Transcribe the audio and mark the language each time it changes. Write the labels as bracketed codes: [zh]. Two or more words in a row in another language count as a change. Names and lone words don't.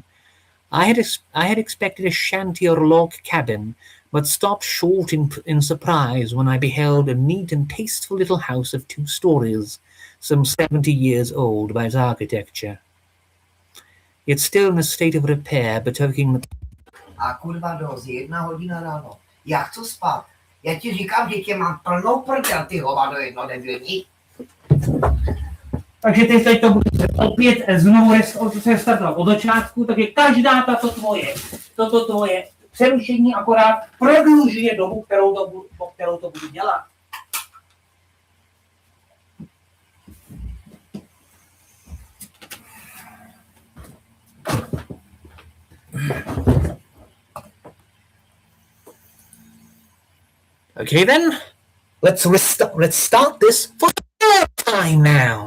[en] I had expected a shanty or log cabin, but stopped short in surprise when I beheld a neat and tasteful little house of 2 stories, some 70 years old by its architecture. Yet still in a state of repair, betokening the... [cs] A kurva dost, 1 hodina ráno. Já chci spát. Já ti říkám, že tě mám plnou prdel, ty hovado jednodenní. Takže ty teď to budeš opět znovu restartovat od začátku, takže každá toto tvoje přerušení akorát prodlužuje dobu, po kterou to budu dělat. [en] Okay then, let's start this for the third time now.